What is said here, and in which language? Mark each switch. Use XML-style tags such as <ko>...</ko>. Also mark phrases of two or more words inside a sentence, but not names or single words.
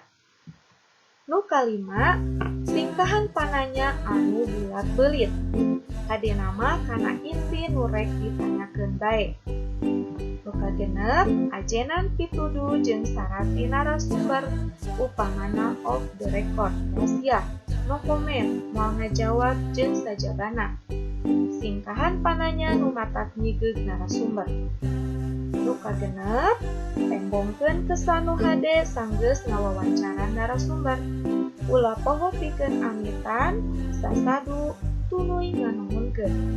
<su>Nu kalima, singkahan pananya anu bulat beulit. Hade nama kana inti nu rek ditanyakeun bae. Nu kagenep, ajenan pituduh jeung syarat ti narasumber upamana</su> <en>off the record,</en> <su>rahasia,</su> <en>no comment,</en> <su>moal ngajawab jeung sajabana. Singkahan pananya nu matak nyigeg narasumber. Nu kagenep, tembongkeun kesan nu hade sanggeus ngawawancara narasumber. Ulah poho pikeun amitan, sasadu, tuluy nganuhunkeun.</su>